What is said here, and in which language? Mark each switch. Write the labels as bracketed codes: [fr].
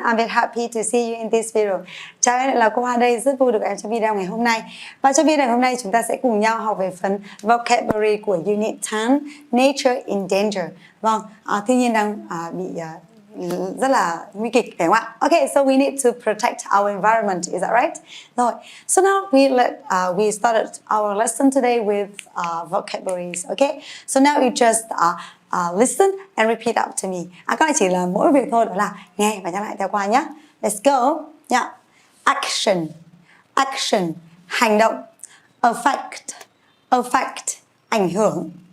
[en] I'm very happy to see you in this video. [vi] Chào em, là cô Hoa đây, rất vui được em trong video ngày hôm nay. Và trong video ngày hôm nay chúng ta sẽ cùng nhau học về phần vocabulary của Unit 10, Nature in Danger. Vâng, thiên nhiên đang bị rất là nguy kịch, phải không ạ? [en] Okay, so we need to protect our environment, is that right? Rồi, so now we started our lesson today with vocabularies, okay? So now you just listen and repeat after me. [vi] Các bạn chỉ là mỗi việc thôi, đó là nghe và nhắc lại theo qua nhé. [en] Let's go. [vi] Yeah. Action, action, hành động. Affect, affect, ảnh hưởng.